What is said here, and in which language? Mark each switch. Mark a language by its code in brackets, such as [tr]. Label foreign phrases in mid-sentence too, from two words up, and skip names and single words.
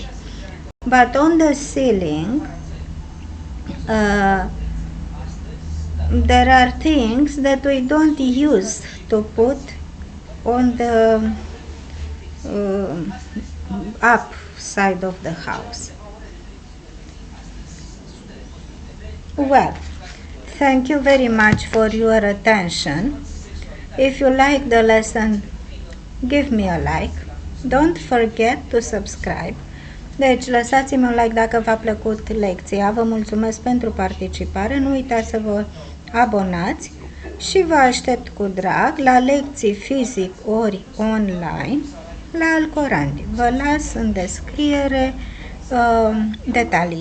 [en] But on the ceiling there are things that we don't use to put on the up side of the house. Well, thank you very much for your attention. If you like the lesson, give me a like. Don't forget to subscribe. [ro] Deci, lăsați-mi un like dacă v-a plăcut lecția. Vă mulțumesc pentru participare. Nu uitați să vă abonați și vă aștept cu drag la lecții fizic ori online la ALCORANDI. Vă las în descriere detaliile.